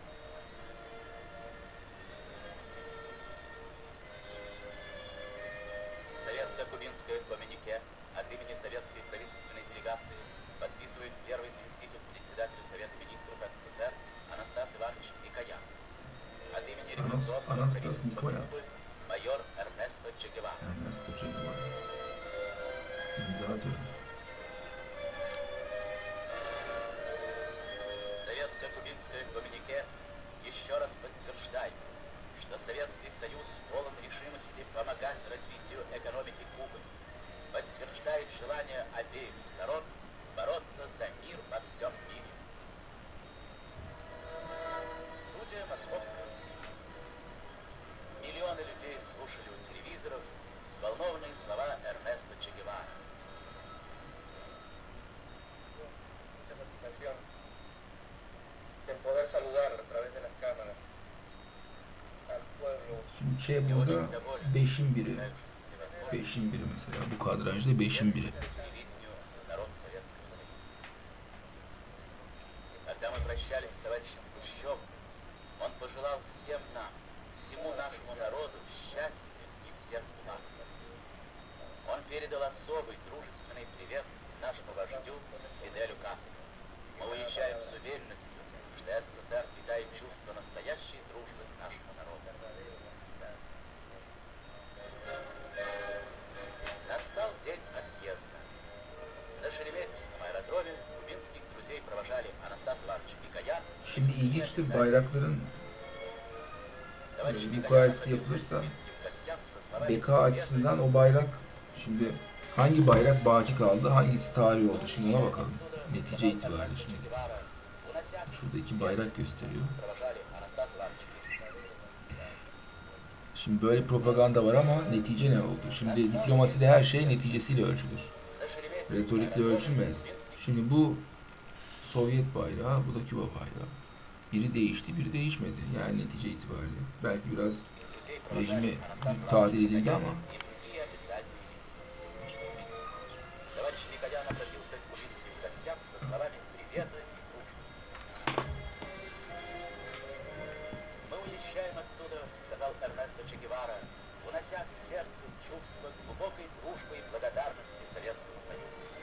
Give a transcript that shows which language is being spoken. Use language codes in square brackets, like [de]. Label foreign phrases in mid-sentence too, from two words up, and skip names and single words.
[ru] Советско-кубинское коммюнике от имени советской правительственной делегации подписывает первый заместитель председателя Совета министров СССР Анастас Иванович Микоян. От имени революционного Анастас правительства Микоян. Кубы майор Эрнесто Че Гевара. [tr] Ernesto Che Guevara. İmza atıyor. [ru] Советско-кубинское коммюнике еще раз подтверждает, что Советский Союз полон решимости помогать развитию экономики Кубы, подтверждает желание обеих сторон бороться за мир во всем мире. Студия Московского телевидения. Миллионы людей слушали у телевизоров взволнованные слова Эрнесто Че Гевара. [es] Mucha satisfacción en poder saludar a través de las cámaras al pueblo. [tr] Şimdi Che burada 5'in biri. 5'in biri mesela. Bu kadrajda 5'in biri. [ru] Телевидению народа Советского Союза. Когда мы прощались с товарищем Хрущевым, он пожелал всем нам, всему нашему народу счастья и всех благ. Он передал особый дружественный привет нашему вождю Фиделю Кастро. Мы уезжаем с уверенностью, что СССР питает чувство настоящей дружбы к нашему народу. Настал день отъезда. На Шереметьевском аэродроме кубинских друзей провожали Анастас Иванович Микоян. [tr] Şimdi ilginçtir bayrakların mukayese yapılırsa beka açısından o bayrak, şimdi hangi bayrak baki kaldı, hangisi tarih oldu, şimdi ona bakalım netice itibariyle. Şimdi şurada 2 bayrak gösteriyor. Şimdi böyle propaganda var ama netice ne oldu? Şimdi diplomaside her şey neticesiyle ölçülür. Retorikle ölçülmez. Şimdi bu Sovyet bayrağı, bu da Küba bayrağı. Biri değişti, biri değişmedi. Yani netice itibariyle. Belki biraz rejimi tadil edildi ama [ru] Товарищ Микоян обратился к кубинским гостям со словами привета и дружбы. Мы уезжаем отсюда, сказал Эрнесто Че Гевара, унося в сердце чувство глубокой дружбы и благодарности Советскому Союзу.